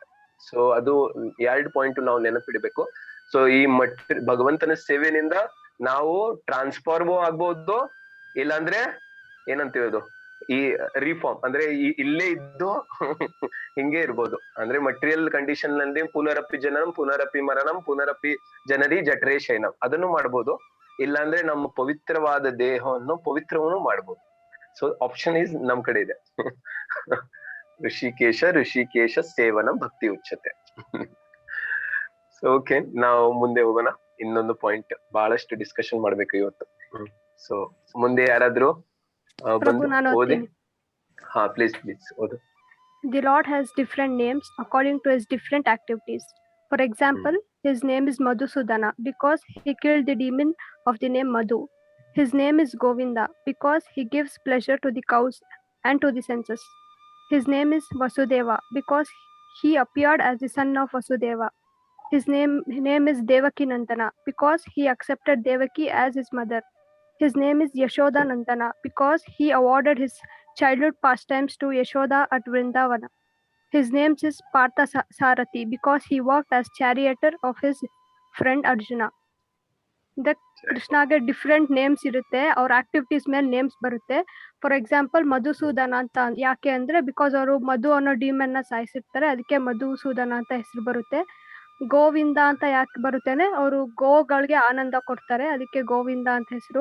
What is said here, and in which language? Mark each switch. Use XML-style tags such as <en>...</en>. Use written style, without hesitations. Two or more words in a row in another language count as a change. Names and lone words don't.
<kn>ಸೊ ಅದು 2 ಪಾಯಿಂಟ್ ನಾವು ನೆನಪಿಡಬೇಕು. ಸೊ ಈ ಭಗವಂತನ ಸೇವೆನಿಂದ ನಾವು ಟ್ರಾನ್ಸ್ಫಾರ್ಮೋ ಆಗ್ಬೋದು, ಇಲ್ಲಾಂದ್ರೆ ಏನಂತೀವಿ ಅದು ಈ ರಿಫಾರ್ಮ್ ಅಂದ್ರೆ ಇಲ್ಲೇ ಇದ್ದು ಹಿಂಗೆ ಇರ್ಬೋದು. ಅಂದ್ರೆ</kn> <en>material condition</en> <kn>ನಲ್ಲಿ</kn> <sa>ಪುನರಪಿ ಜನನಂ ಪುನರಪಿ ಮರಣಂ ಪುನರಪಿ ಜನರಿ ಜಠರೇ ಶಯನಂ</sa> <kn>ಅದನ್ನು ಮಾಡ್ಬೋದು, ಇಲ್ಲಾಂದ್ರೆ ನಮ್ಮ ಪವಿತ್ರವಾದ ದೇಹವನ್ನು ಪವಿತ್ರವನ್ನು ಮಾಡ್ಬೋದು.</kn> <en>so option is</en> <kn>ನಮ್ ಕಡೆ ಇದೆ.</kn> <sa>ಋಷಿಕೇಶ ಸೇವನ ಭಕ್ತಿ ಉಚ್ಯತೆ.</sa> <en>so okay,</en> <kn>ನಾವು ಮುಂದೆ ಹೋಗೋಣ. ಇನ್ನೊಂದು ಪಾಯಿಂಟ್ ಬಹಳಷ್ಟು ಡಿಸ್ಕಷನ್ ಮಾಡ್ಬೇಕು ಇವತ್ತು. ಸೊ ಮುಂದೆ ಯಾರಾದ್ರೂ ಪ್ರಭು, ಬಂದು ನಾನು ಓದಿ. ಓದ್ತೀನಿ. ಹಾ ಪ್ಲೀಸ್ ಓದು.</kn> <en>The Lord has different names according to his different activities. For example, his name is Madhusudana because he killed the demon of the name Madhu. His name is Govinda because he gives pleasure to the cows and to the senses. His name is Vasudeva because he appeared as the son of Vasudeva. His name is Devaki Nandana because he accepted Devaki as his mother. His name is Yashoda Nandana because he awarded his childhood pastimes to Yashoda at Vrindavana. His name is Partha Sarathi because he worked as charioteer of his friend Arjuna.</en> <kn>The ಕೃಷ್ಣಗೆ</kn> <en>different names</en> <kn>ಇರುತ್ತೆ, ಅವ್ರ ಆಕ್ಟಿವಿಟೀಸ್ ಮೇಲೆ ನೇಮ್ಸ್ ಬರುತ್ತೆ.</kn> <en>for example</en> <kn>ಮಧುಸೂದನ ಅಂತ ಯಾಕೆ ಅಂದ್ರೆ ಬಿಕಾಸ್ ಅವರು ಮಧು ಅನ್ನೋ ಡೀಮನ್ನ ಸಾಯಿಸಿರ್ತಾರೆ, ಅದಕ್ಕೆ ಮಧುಸೂದನ ಅಂತ ಹೆಸರು ಬರುತ್ತೆ. ಗೋವಿಂದ ಅಂತ ಯಾಕೆ ಬರುತ್ತೇನೆ, ಅವರು ಗೋಗಳಿಗೆ ಆನಂದ ಕೊಡ್ತಾರೆ, ಅದಕ್ಕೆ ಗೋವಿಂದ ಅಂತ ಹೆಸರು.</kn>